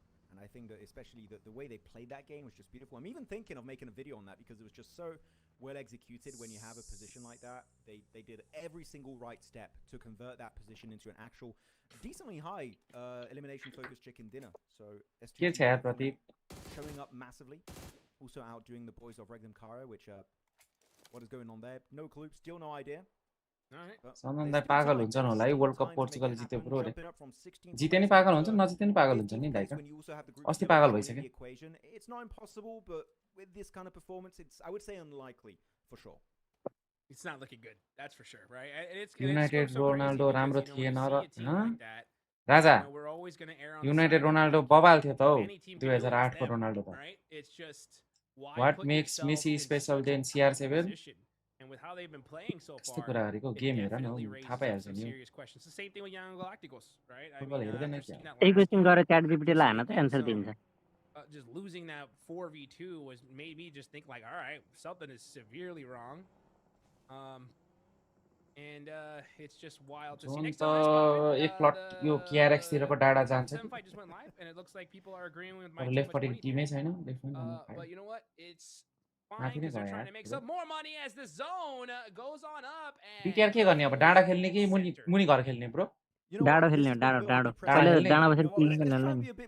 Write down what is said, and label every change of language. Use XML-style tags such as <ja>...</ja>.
<en>And I think that especially the way they played that game was just beautiful. I'm even thinking of making a video on that because it was just so well executed when you have a position like that. They did every single right step to convert that position into an actual decently high elimination focused chicken dinner. So STG showing up massively. Also outdoing the boys of Regnum Kara, which what is going on there? No clue, still no idea.</en> <ne>सनन्दा पागल हुन्छन् होला है world cup Portugal जित्यो bro रे जिते नि पागल हुन्छ नजिते नि पागल हुन्छ नि दाइका अस्ति पागल भइसक्यो</ne> <en>It's not impossible, but with this kind of performance, it's, I would say, unlikely for sure. It's not looking good. That's for sure, right?</en> <ne>United Ronaldo राम्रो थिएन र राजा United Ronaldo बबाल थियो त हौ 2008 को Ronaldo त</ne> <en>What makes Messi special than CR7 And with how they've been playing so far,</en> <ne>यस्तो कुरा गरेको गेम हेर न थाहा पाइहाल्छ नि</ne> <en>It's the same thing with Young Galacticos, right?</en> <ne>Football हेर्दैन क्या एक क्वेशन गरेर च्याट जीपीटी लाई हैन त आन्सर दिन्छ</ne> <en>just losing that 4v2 was made me just think like, all right, something is severely wrong. And it's just wild to see. Next</en> <ne>up, एक plot यो KRX तिरको डाटा जान्छ</ne> <en>and it looks like people are agreeing with my</en> <ne>left पट्टि टिमै छैन</ne> <en>but you know what? It's fine because they're trying to make some more money as the zone goes on up and</en> <ne>PKR के गर्ने अब डाँडा खेल्ने कि मुनि घर खेल्ने ब्रो डाँडो खेल्ने डाँडो डाँडो अहिले डाँडा बसेर किलिङ खेल्न नि</ne>